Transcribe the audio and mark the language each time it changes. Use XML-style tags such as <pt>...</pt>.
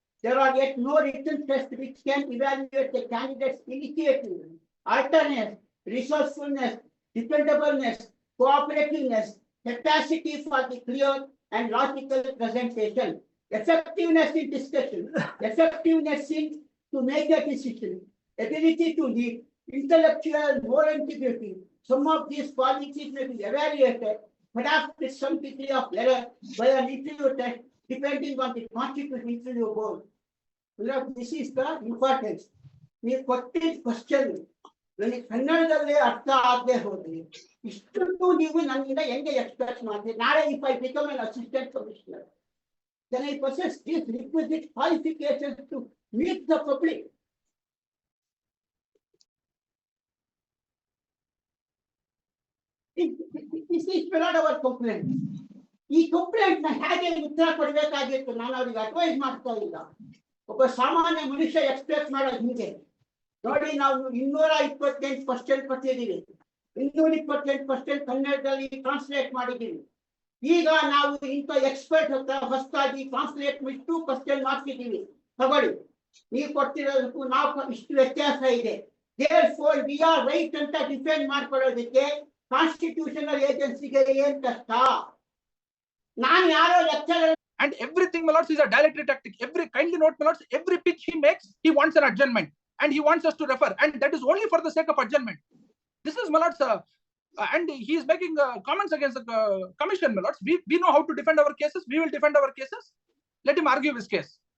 <en>There are yet no written tests which can evaluate the candidate's initiative, alertness, resourcefulness, dependableness, cooperativeness, capacity for the clear and logical presentation, effectiveness in discussion, effectiveness in to make a decision, ability to lead, intellectual, moral integrity. Some of these qualities may be evaluated, perhaps with some degree of error by an interview test, depending on the constitutional interview board. This is the importance. We put this question when it's</en> <kn>ಕನ್ನಡದಲ್ಲೇ ಅರ್ಥ ಆಗದೆ ಹೋದ್ರೆ ಇಷ್ಟೊಂದು ನೀವು ನನ್ನಿಂದ ಹೆಂಗೆ expect ಮಾಡ್ತೀರಿ? ನಾಳೆ if I become an assistant commissioner, then I possess these requisite qualifications to meet the public.</kn> <en>This is not our complaint.</en> <kn>ಈ ಕಂಪ್ಲೇಂಟ್ ನ ಹೇಗೆ ಉತ್ತರ ಕೊಡಬೇಕಾಗಿತ್ತು ನಾನು ಅವರಿಗೆ ಅಡ್ವೈಸ್ ಮಾಡ್ತಾ ಇಲ್ಲ. ಒಬ್ಬ ಸಾಮಾನ್ಯ ಮನುಷ್ಯ ಎಕ್ಸ್ಪೆಕ್ಟ್ ಮಾಡೋದು ಹಿಂಗೆ ನೋಡಿ, ನಾವು 228 ಕ್ವಶನ್ ಕೊಟ್ಟಿದ್ದೀವಿ, 228 ಕ್ವಶನ್ ಕನ್ನಡದಲ್ಲಿ ಟ್ರಾನ್ಸ್ಲೇಟ್ ಮಾಡಿದ್ದೀವಿ. ಈಗ ನಾವು ಇಂಥ ಎಕ್ಸ್ಪರ್ಟ್ ಹತ್ರ ಹೊಸದಾಗಿ ಟ್ರಾನ್ಸ್ಲೇಟ್ ಬಿಟ್ಟು ಕ್ವಶನ್ ಮಾಡ್ತಿದ್ದೀವಿ. ತಗೊಳ್ಳಿ, ನೀವು ಕೊಡ್ತಿರೋದಕ್ಕೂ ನಾವು ಇಷ್ಟು ವ್ಯತ್ಯಾಸ ಇದೆ.</kn> <en>Therefore we are right</en> <kn>ಅಂತ ಡಿಫೆಂಡ್ ಮಾಡ್ಕೊಳ್ಳೋದಕ್ಕೆ ಕಾನ್ಸ್ಟಿಟ್ಯೂಷನಲ್ ಏಜೆನ್ಸಿಗೆ ಏನ್ ಕಷ್ಟ? ನಾನು ಯಾರೋ lecturer.</kn> <en>And everything, my lords, is a dilatory tactic. Kindly note, my lords, every pitch he makes, he wants an adjournment and he wants us to refer, and that is only for the sake of adjournment. This is, my lords, and he is making comments against the commission, my lords. We know how to defend our cases. We will defend our cases. Let him argue his case.</en>